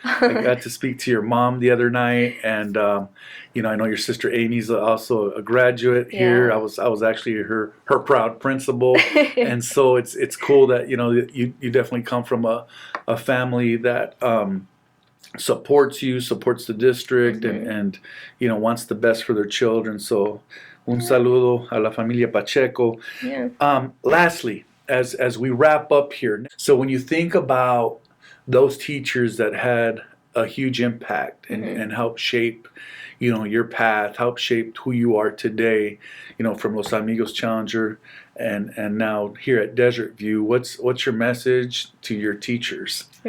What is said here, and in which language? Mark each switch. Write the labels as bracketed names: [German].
[English] I got to speak to your mom the other night, and I know your sister Amy's also a graduate here. I was actually her proud principal, and so it's cool that you definitely come from a family that supports the district, and wants the best for their children. [Spanish] So un saludo a la familia Pacheco. [English] Lastly, as we wrap up here, so when you think about those teachers that had a huge impact and helped shape your path, helped shape who you are today, from Los Amigos Challenger and now here at Desert View, what's your message to your teachers?